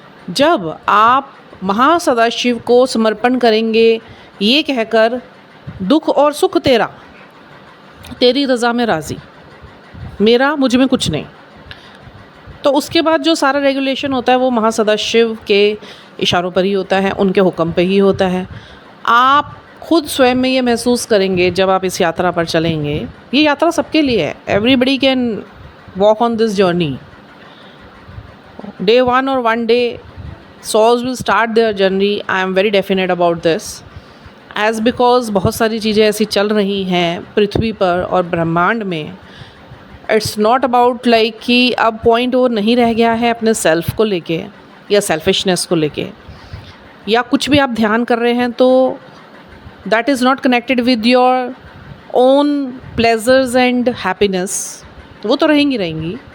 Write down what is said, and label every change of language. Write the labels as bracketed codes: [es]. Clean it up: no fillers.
[hi] जब आप महासदाशिव को समर्पण करेंगे ये कहकर, दुख और सुख तेरा, तेरी रज़ा में राज़ी, मेरा मुझ में कुछ नहीं, तो उसके बाद जो सारा रेगुलेशन होता है वो महासदाशिव के इशारों पर ही होता है, उनके हुक्म पे ही होता है। आप खुद स्वयं में ये महसूस करेंगे जब आप इस यात्रा पर चलेंगे। ये यात्रा सबके लिए है। [en] Everybody can walk on this journey. Day 1 और 1 day souls will start their journey. I am very definite about this, as because [hi] बहुत सारी चीज़ें ऐसी चल रही हैं पृथ्वी पर और ब्रह्मांड में। [en] it's not about like [hi] कि अब पॉइंट वो नहीं रह गया है अपने सेल्फ को लेके या सेल्फिशनेस को लेके, या कुछ भी आप ध्यान कर रहे हैं तो [en] That is not connected with your own pleasures and happiness. [hi] वो तो रहेंगी।